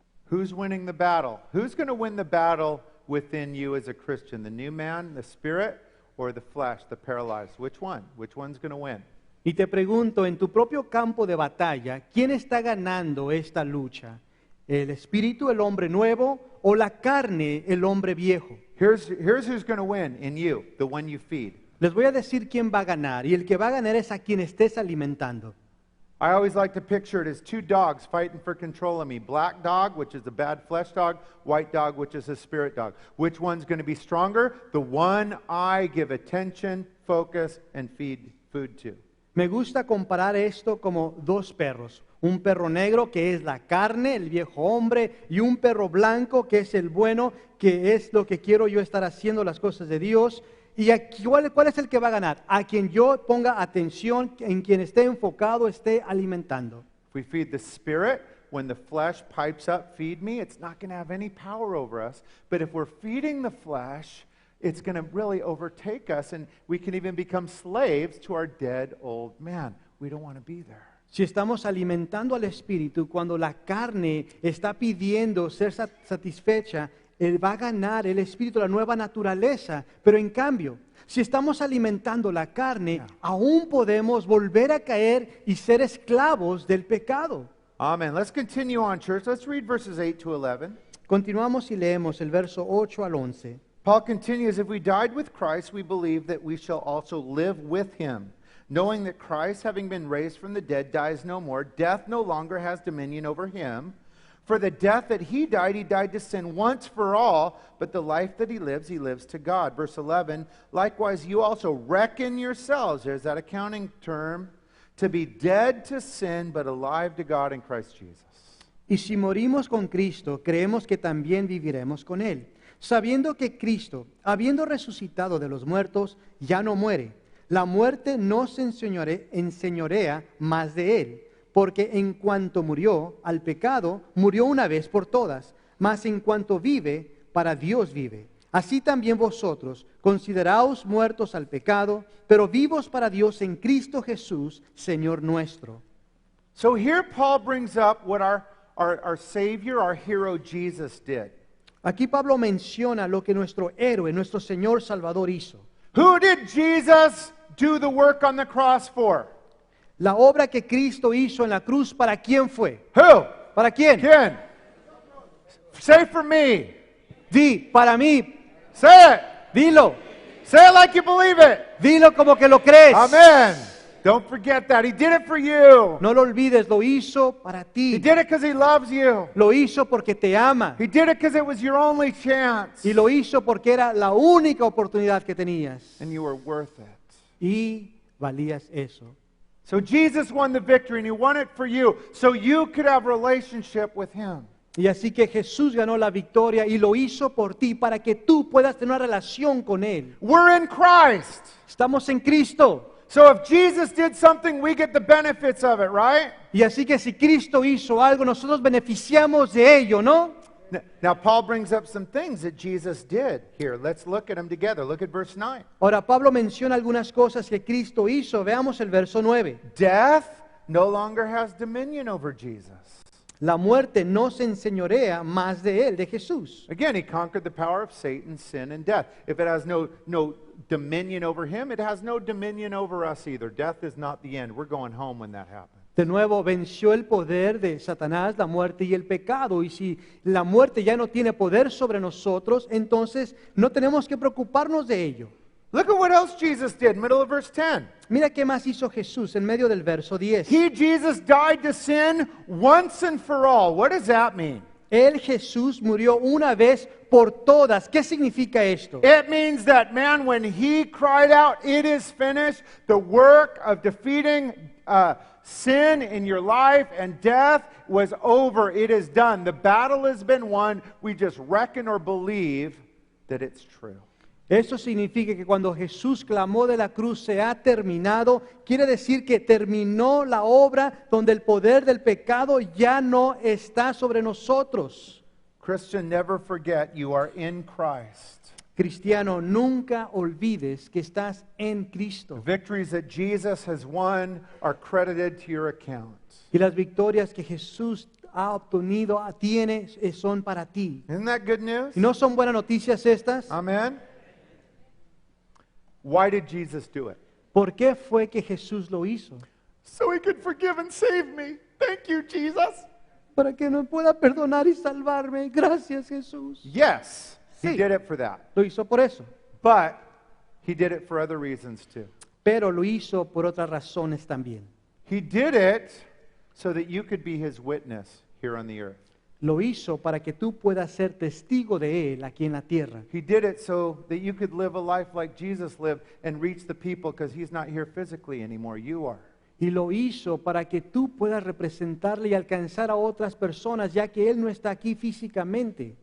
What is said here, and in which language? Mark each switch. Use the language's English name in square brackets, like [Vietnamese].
[English] Who's winning the battle? Who's going to win the battle within you as a Christian? The new man, the Spirit, or the flesh, the paralyzed? Which one? Which one's going to win? [Spanish] Y te pregunto, en tu propio campo de batalla, ¿quién está ganando esta lucha? ¿El espíritu, el hombre nuevo, o la carne, el hombre viejo? [English] Here's who's going to win in you, the one you feed. [Spanish] Les voy a decir quién va a ganar, y el que va a ganar es a quien estés alimentando. [English] I always like to picture it as two dogs fighting for control of me. Black dog, which is a bad flesh dog. White dog, which is a spirit dog. Which one's going to be stronger? The one I give attention, focus, and feed food to. [Spanish] Me gusta comparar esto como dos perros. Un perro negro que es la carne, el viejo hombre, y un perro blanco que es el bueno, que es lo que quiero yo estar haciendo, las cosas de Dios. ¿Y cuál es el que va a ganar? A quien yo ponga atención, en quien esté enfocado, esté alimentando. [English] If we feed the spirit, when the flesh pipes up, feed me, it's not going to have any power over us. But if we're feeding the flesh, it's going to really overtake us, and we can even become slaves to our dead old man. We don't want to be there. [Spanish] Si estamos alimentando al espíritu, cuando la carne está pidiendo ser satisfecha, él va a ganar el espíritu, la nueva naturaleza. Pero en cambio, si estamos alimentando la carne, aún podemos volver a caer y ser esclavos del pecado. [English] Amen. Let's continue on, church. Let's read verses 8 to 11. [Spanish] Continuamos y leemos el verso 8 al 11. [English] Paul continues, if we died with Christ, we believe that we shall also live with him, knowing that Christ, having been raised from the dead, dies no more. Death no longer has dominion over him. For the death that he died to sin once for all, but the life that he lives to God. Verse 11, likewise you also reckon yourselves, there's that accounting term, to be dead to sin, but alive to God in Christ Jesus. [Spanish] Y si morimos con Cristo, creemos que también viviremos con Él, sabiendo que Cristo, habiendo resucitado de los muertos, ya no muere. La muerte no se enseñorea más de Él. Porque en cuanto murió al pecado, murió una vez por todas, mas en cuanto vive, para Dios vive. Así también vosotros, consideraos muertos al pecado, pero vivos para Dios en Cristo Jesús, Señor nuestro. [English] So here Paul brings up what our Savior, our hero Jesus did. [Spanish] Aquí Pablo menciona lo que nuestro héroe, nuestro Señor Salvador hizo. [English] Who did Jesus do the work on the cross for? [Spanish] La obra que Cristo hizo en la cruz, ¿para quién fue? [English] Who? [Spanish] ¿Para quién? Quién? [English] Say for me. [Spanish] Di, para mí. [English] Say it. [Spanish] Dilo. [English] Say it like you believe it. [Spanish] Dilo como que lo crees. [English] Amen. Don't forget that. He did it for you. [Spanish] No lo olvides, lo hizo para ti. [English] He did it because he loves you. [Spanish] Lo hizo porque te ama. [English] He did it because it was your only chance. [Spanish] Y lo hizo porque era la única oportunidad que tenías. [English] And you were worth it. [Spanish] Y valías eso. [English] So Jesus won the victory, and he won it for you, so you could have a relationship with him. [Spanish] Y así que Jesús ganó la victoria y lo hizo por ti para que tú puedas tener una relación con Él. [English] We're in Christ. [Spanish] Estamos en Cristo. [English] So if Jesus did something, we get the benefits of it, right? [Spanish] Y así que si Cristo hizo algo, nosotros beneficiamos de ello, ¿no? [English] Now Paul brings up some things that Jesus did here. Let's look at them together. Look at verse 9. [Spanish] Ahora Pablo menciona algunas cosas que Cristo hizo. Veamos el verso 9. [English] Death no longer has dominion over Jesus. [Spanish] La muerte no se enseñorea más de Él, de Jesús. [English] Again, he conquered the power of Satan, sin, and death. If it has no dominion over him, it has no dominion over us either. Death is not the end. We're going home when that happens. [Spanish] De nuevo, venció el poder de Satanás, la muerte y el pecado. Y si la muerte ya no tiene poder sobre nosotros, entonces no tenemos que preocuparnos de ello. [English] Look at what else Jesus did, middle of verse 10. [Spanish] Mira qué más hizo Jesús en medio del verso 10. [English] He, Jesus, died to sin once and for all. What does that mean? [Spanish] Él, Jesús, murió una vez por todas. ¿Qué significa esto? [English] It means that, man, when he cried out, it is finished, the work of defeating sin in your life and death was over. It is done. The battle has been won. We just reckon or believe that it's true. [Spanish] Eso significa que cuando Jesús clamó de la cruz, se ha terminado, quiere decir que terminó la obra donde el poder del pecado ya no está sobre nosotros. [English] Christian, never forget you are in Christ. [Spanish] Cristiano, nunca olvides que estás en Cristo. [English] The victories that Jesus has won are credited to your account. [Spanish] Y las victorias que Jesús ha obtenido, tiene, son para ti. [English] Isn't that good news? [Spanish] ¿Y no son buenas noticias estas? [English] Amen. Why did Jesus do it? [Spanish] ¿Por qué fue que Jesús lo hizo? [English] So he could forgive and save me. Thank you, Jesus. [Spanish] Para que nos pueda perdonar y salvarme. Gracias, Jesús. [English] Yes, he [Spanish] Sí. [English] did it for that. [Spanish] Lo hizo por eso. [English] But he did it for other reasons too. [Spanish] Pero lo hizo por otras razones también. [English] He did it so that you could be his witness here on the earth. [Spanish] Lo hizo para que tú puedas ser testigo de Él aquí en la tierra. [English] He did it so that you could live a life like Jesus lived and reach the people because he's not here physically anymore. You are. [Spanish] Y lo hizo para que tú puedas representarle y alcanzar a otras personas, ya que Él no está aquí físicamente.